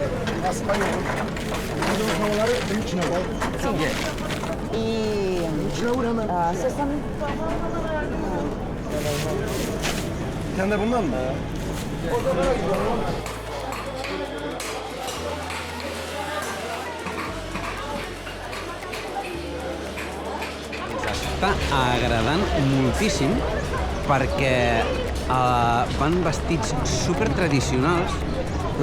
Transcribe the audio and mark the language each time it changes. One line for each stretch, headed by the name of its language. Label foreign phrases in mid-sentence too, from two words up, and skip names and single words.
Turkish: Havaları benim içine koy. İçine vur hemen. Sen de bundan mı?
Catalan: Està agradant moltíssim perquè van vestits super tradicionals.